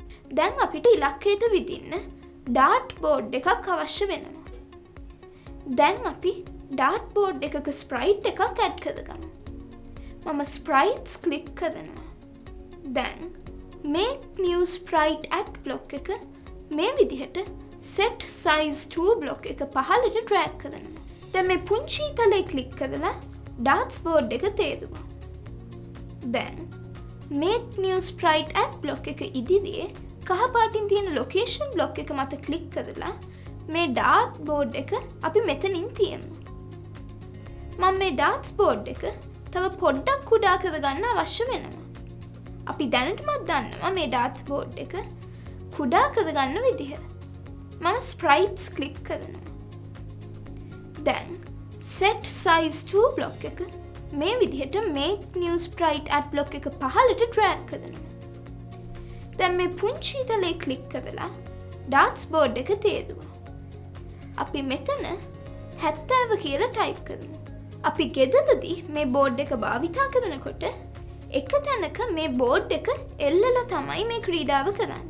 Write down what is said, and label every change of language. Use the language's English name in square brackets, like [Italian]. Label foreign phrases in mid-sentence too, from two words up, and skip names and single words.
[Sinhala] දැන් අපිට ඉලක්කයට විදින්න [English] dart board [Sinhala] එකක් අවශ්‍ය වෙනවා. දැන් අපි [English] dart board [Sinhala] එකක ස්ප්‍රයිට් එකක් ඇඩ් කරගමු. මම [English] sprites click [Sinhala] කරනවා. දැන් [English] make new sprite add block [Sinhala] එක මේ විදිහට [English] set size to block [Sinhala] එක පහළට drag කරනවා. දැන් මේ පුංචි තලයේ ක්ලික් කරලා [English] darts board [Sinhala] එක තේරුවා. දැන් [English] make new sprite add block [Sinhala] එක ඉදිරියේ කහ පාටින් තියෙන [English] location block [Sinhala] එක මත ක්ලික් කරලා මේ [English] dart board [Sinhala] එක අපි මෙතනින් තියමු. මම මේ [English] darts board [Sinhala] එක තව පොඩ්ඩක් කුඩා කරගන්න අවශ්‍ය වෙනවා. අපි දැනටමත් දන්නවා මේ [English] darts board [Sinhala] එක කුඩා කරගන්න විදිහ. මම [English] sprites click [Sinhala] කරනවා. දැන් [English] set size to block [Sinhala] එක මේ විදිහට [English] make new sprite add block [Sinhala] එක පහළට drag කරනවා. දැන් මේ පුංචි තලයේ ක්ලික් කරලා [English] darts board [Sinhala] එක තේරුවා. අපි මෙතන 70 කියලා ටයිප් කරමු. අපි ගෙදරදී මේ බෝඩ් එක භාවිතා කරනකොට එක තැනක මේ බෝඩ් එක එල්ලලා තමයි මේ ක්‍රීඩාව කරන්නේ.